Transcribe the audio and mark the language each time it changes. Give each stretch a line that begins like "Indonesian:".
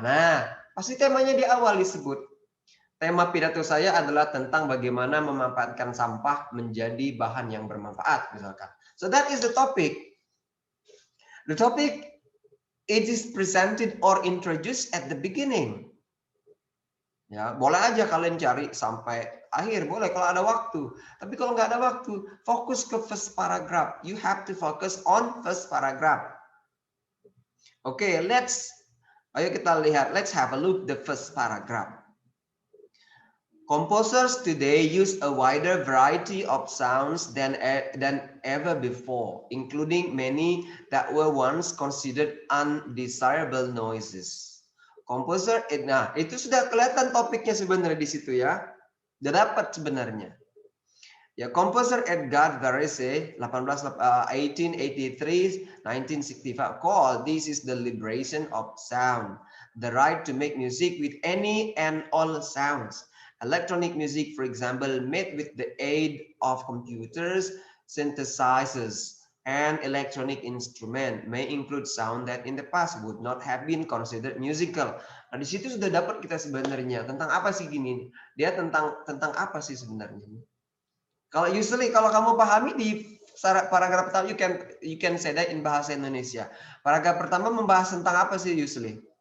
Indonesian: Nah, pasti temanya di awal disebut. Tema pidato saya adalah tentang bagaimana memanfaatkan sampah menjadi bahan yang bermanfaat, misalkan.
English: So that is the topic. The topic, it is presented or introduced at the beginning.
Indonesian: Ya, boleh aja kalian cari sampai akhir, boleh kalau ada waktu. Tapi kalau nggak ada waktu, fokus ke
English: first paragraph. You have to focus on first paragraph.
Indonesian: Oke, ayo kita lihat.
English: Let's have a look the first paragraph. Composers today use a wider variety of sounds than ever before, including many that were once considered undesirable noises.
Indonesian: Composer, nah itu sudah kelihatan topiknya sebenarnya di situ ya. Sudah dapat sebenarnya.
English: Ya, composer Edgar Varese 1883-1965 called this is the liberation of sound, the right to make music with any and all sounds. Electronic music, for example, made with the aid of computers, synthesizers, and electronic instrument may include sound that in the past would not have been considered musical.
Indonesian: Nah, di situ sudah dapat kita sebenarnya tentang apa sih gini? Dia tentang apa sih sebenarnya? Kalau usually kalau kamu pahami di paragraf pertama,
English: you can say that in
Indonesian: bahasa Indonesia. Paragraf pertama membahas tentang apa sih usually?